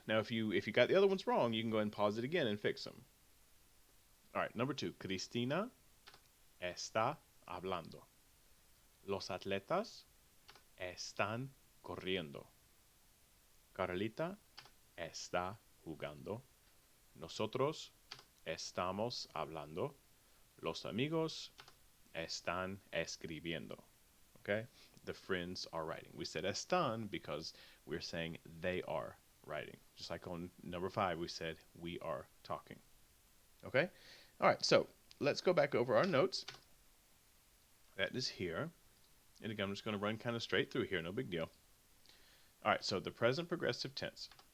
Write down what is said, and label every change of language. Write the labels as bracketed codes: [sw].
[en] Now, if you got the other ones wrong, you can go ahead and pause it again and fix them. All right, number 2. [es] Cristina está hablando. Los atletas están corriendo. Carlita está jugando. Nosotros estamos hablando. Los amigos están escribiendo. Okay? [en] The friends are writing. We said están because we're saying they are writing. Just like on number 5, we said we are talking. Okay? All right, so let's go back over our notes. That is here. And again, I'm just going to run kind of straight through here. No big deal. All right, so the present progressive tense.